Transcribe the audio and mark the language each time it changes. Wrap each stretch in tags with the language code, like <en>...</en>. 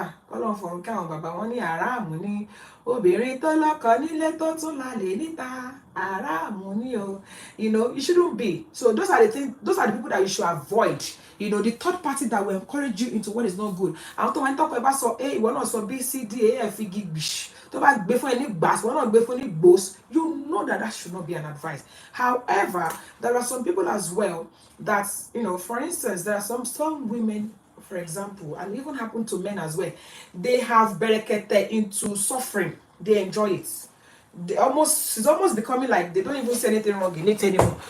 <yo>Kọ́lọ́n fọ̀run káwọn bàbá wọn ní àràmù ní obìnrin tó lọ́kọ nílé tó tún lálẹ́ níta, àràmù ní o.</yo> <en>You shouldn't be. So those are the things, those are the people that you should avoid. The third party that will encourage you into what is not good.</en> <yo>Àwọn tó máa ń tọ́pọ̀ ẹ bá sọ A, ìwọ náà sọ B, C, D, E, F, G, B. Tó bá gbé fún ẹ ní gbàs, ìwọ náà gbé fún ní gbòs.</yo> <en>You know that should not be an advice. However, there are some people as well that, for instance, there are some women, for example, and even happen to men as well, they have berekete into suffering. They enjoy it. It's almost becoming like they don't even say anything wrong in it anymore.</en>